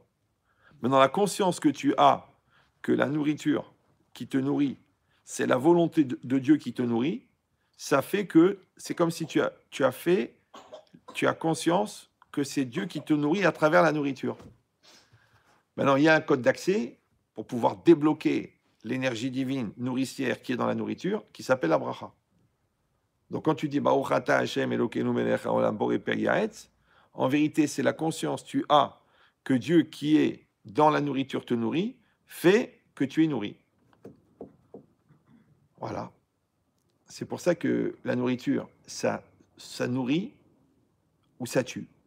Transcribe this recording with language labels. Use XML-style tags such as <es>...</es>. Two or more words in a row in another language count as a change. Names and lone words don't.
<fr>Maintenant, la conscience que tu as que la nourriture qui te nourrit, c'est la volonté de Dieu qui te nourrit, ça fait que c'est comme si tu as conscience que c'est Dieu qui te nourrit à travers la nourriture. Maintenant, il y a un code d'accès pour pouvoir débloquer l'énergie divine nourricière qui est dans la nourriture, qui s'appelle la bracha. Donc quand tu dis</fr> <he>ברוך אתה השם אלוקינו מלך העולם בורא פרי הארץ,</he> <fr>en vérité, c'est la conscience que tu as que Dieu qui est dans la nourriture te nourrit, fait que tu es nourri. Voilà. C'est pour ça que la nourriture, ça nourrit ou ça tue.</fr>